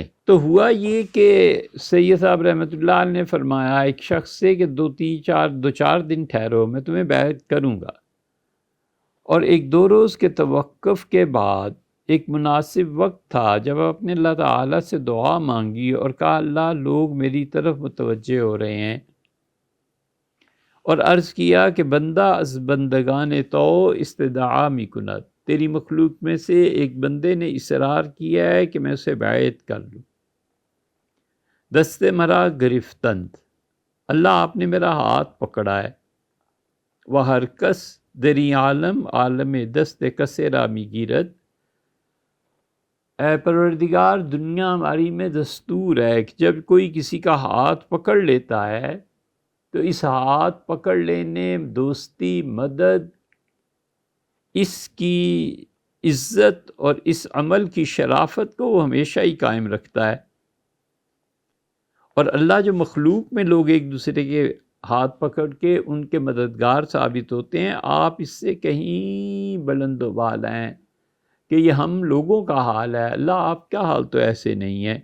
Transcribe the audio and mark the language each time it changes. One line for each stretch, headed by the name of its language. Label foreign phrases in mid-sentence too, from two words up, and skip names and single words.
Urdu: تو ہوا یہ کہ سید صاحب رحمۃ اللہ علیہ نے فرمایا ایک شخص سے کہ دو چار دن ٹھہرو، میں تمہیں بیعت کروں گا، اور 1-2 روز کے توقف کے بعد ایک مناسب وقت تھا جب آپ نے اللہ تعالیٰ سے دعا مانگی اور کہا اللہ لوگ میری طرف متوجہ ہو رہے ہیں، اور عرض کیا کہ
Persian: بندہ از بندگان تو استدعا می کند،
Urdu: تیری مخلوق میں سے ایک بندے نے اصرار کیا ہے کہ میں اسے بیعت کر لوں،
Persian: دست مرا گرفتند،
Urdu: اللہ آپ نے میرا ہاتھ پکڑا ہے،
Persian: وہ ہر کس دری عالم دست کسے را می گیرد،
Urdu: اے پروردگار دنیا ہماری میں دستور ہے کہ جب کوئی کسی کا ہاتھ پکڑ لیتا ہے تو اس ہاتھ پکڑ لینے، دوستی، مدد، اس کی عزت اور اس عمل کی شرافت کو وہ ہمیشہ ہی قائم رکھتا ہے، اور اللہ جو مخلوق میں لوگ ایک دوسرے کے ہاتھ پکڑ کے ان کے مددگار ثابت ہوتے ہیں، آپ اس سے کہیں بلند و بالا ہیں کہ یہ ہم لوگوں کا حال ہے، اللہ آپ کا حال تو ایسے نہیں ہے۔